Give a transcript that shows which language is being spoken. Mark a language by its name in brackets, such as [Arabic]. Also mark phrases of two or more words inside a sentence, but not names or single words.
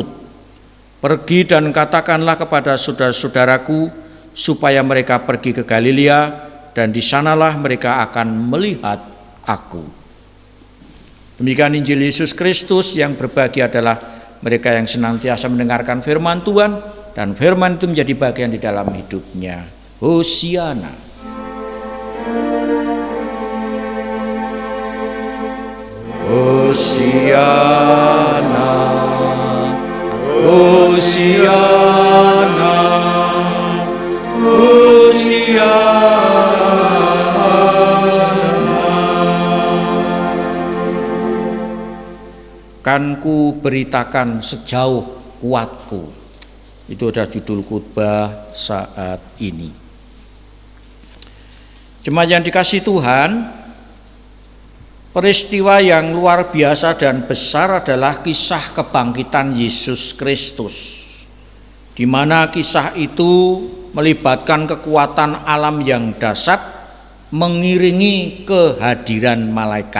[Indonesian] Pergi dan katakanlah kepada saudara-saudaraku supaya mereka pergi ke Galilea, dan di sanalah mereka akan melihat aku." Demikian Injil Yesus Kristus. Yang berbahagia adalah mereka yang senantiasa mendengarkan firman Tuhan, dan firman itu menjadi bagian di dalam hidupnya. Hosiana. Hosiana, Hosiana, Hosiana. Kan ku beritakan sejauh kuatku. Itu adalah judul khotbah saat ini. Jemaat yang dikasihi Tuhan, peristiwa yang luar biasa dan besar adalah kisah kebangkitan Yesus Kristus, di mana kisah itu melibatkan kekuatan alam yang dahsyat mengiringi kehadiran malaikat.